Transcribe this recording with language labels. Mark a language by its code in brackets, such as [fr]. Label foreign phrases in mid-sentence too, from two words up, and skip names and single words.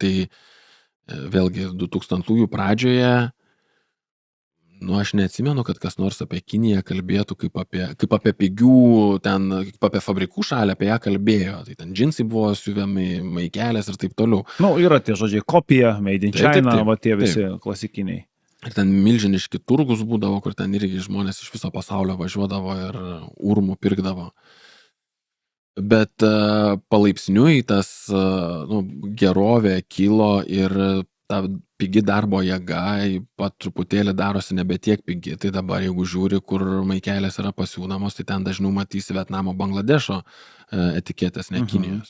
[lt] Tai vėlgi 2000-ųjų pradžioje aš neatsimenu, kad kas nors apie Kiniją kalbėtų kaip apie pigių, kaip apie fabrikų šalį, apie ją kalbėjo. Tai ten džinsai buvo siuvami, maikelės ir taip toliau. Yra tie žodžiai kopija, [en] made in China, [lt] va tie visi klasikiniai. Ir ten milžiniški turgus būdavo, kur ten irgi žmonės iš viso pasaulio važiuodavo ir urmų pirkdavo. Bet palaipsniui tas gerovė kilo ir ta pigi darbo jėga pat truputėlį darosi nebe tiek pigi, tai dabar jeigu žiūri, kur maikelės yra pasiūnamos, tai ten dažniau matysi Vietnamo, Bangladešo etiketės, ne Kinijos.